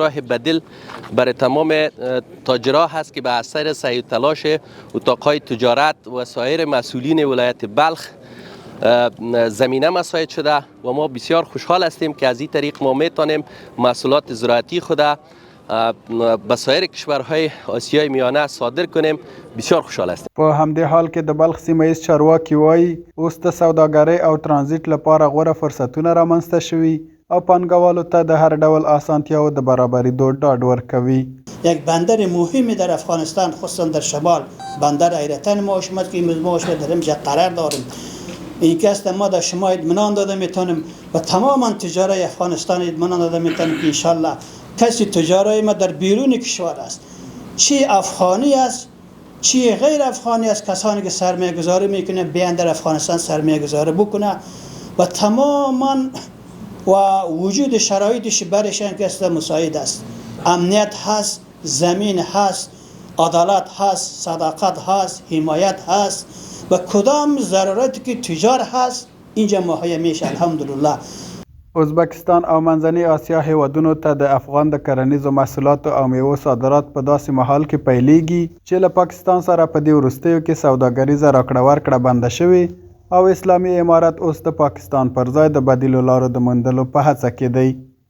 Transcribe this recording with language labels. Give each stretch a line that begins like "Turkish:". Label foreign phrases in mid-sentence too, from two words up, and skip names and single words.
Persian: راه بدیل برای تمام تاجرها هست که به اثر سعی و تلاش اتاقهای تجارت و سایر مسئولین ولایت بلخ زمینه مساعد شده و ما بسیار خوشحال هستیم که از این طریق ما میتونیم محصولات زراعتی خود به سایر کشورهای آسیای میانه صادر کنیم. بسیار خوشحال هستیم.
Pashto: په همدې حال کې د بلخ سیمه ایز چارواکي وایي اوس د سوداګرۍ او ترانزیت لپاره غوره فرصتونه رامنځته شوي او پانګوالو ته د هر ډول اسانتیاو د برابریدو ډاډ ورکوي.
Persian: یک بندر مهمی در افغانستان خصوصا در شمال بندر حیرتان ما شما که ما در اینجا قرار داریم این که است ما در شما اطمینان داده میتونیم و تماما تجارت افغانستان اطمینان داده میتونیم که انشالله کسی تجارت ما در بیرون کشور است چی افغانی است چی غیر افغانی است کسانی که سرمایه گذاری میکنه بیان در افغانستان سرمایه گذاری بکنه و تماما و وجود شرایطش برشان که است مساعد است. امنیت هست، زمین هست، عدالت هست، صداقت هست، حمایت هست و کدام ضرورتی که تجار هست اینجا مهیا میشه الحمدلله.
Pashto: ازبکستان او منځني آسیا هیوادونو ته د افغان د کرنیزو محصولاتو او میوو صادرات په داسې مهال کې پیلیږي چې له پاکستان سره په دې وروستیو کې سوداګریزه راکړه ورکړه بنده شوې او اسلامي امارت اوس د پاکستان پر ځای د بدیلو لارو د موندلو په هڅه کې دی.